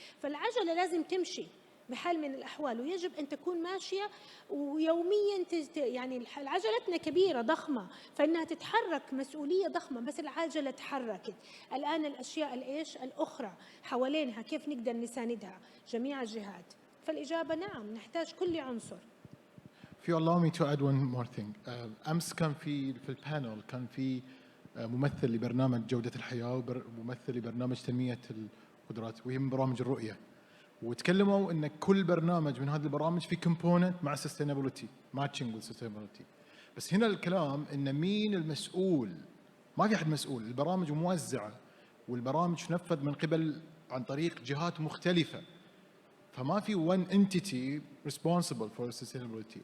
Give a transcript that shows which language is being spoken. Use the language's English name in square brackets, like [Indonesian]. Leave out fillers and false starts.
[Arabic] فالعجلة لازم تمشي بحال من الأحوال، ويجب أن تكون ماشية ويوميا يعني عجلتنا كبيرة ضخمة، فإنها تتحرك مسؤولية ضخمة، بس العجلة تحركت. الآن الأشياء الأخرى حوالينها كيف نقدر نساندها جميع الجهات؟ فالإجابة نعم، نحتاج كل عنصر. [English] If you allow me to add one more thing. [Arabic] أمس كان في البانل كان في ممثل لبرنامج جودة الحياة وممثل لبرنامج تنمية القدرات، وهي من برامج الرؤية، وتكلموا ان كل برنامج من هذه البرامج في كومبوننت مع سستينابيلتي، ماتشنج والسستينابيلتي. بس هنا الكلام ان مين المسؤول؟ ما في احد مسؤول، البرامج موزعه والبرامج تنفذ من قبل عن طريق جهات مختلفه، فما في [English] one entity responsible for sustainability.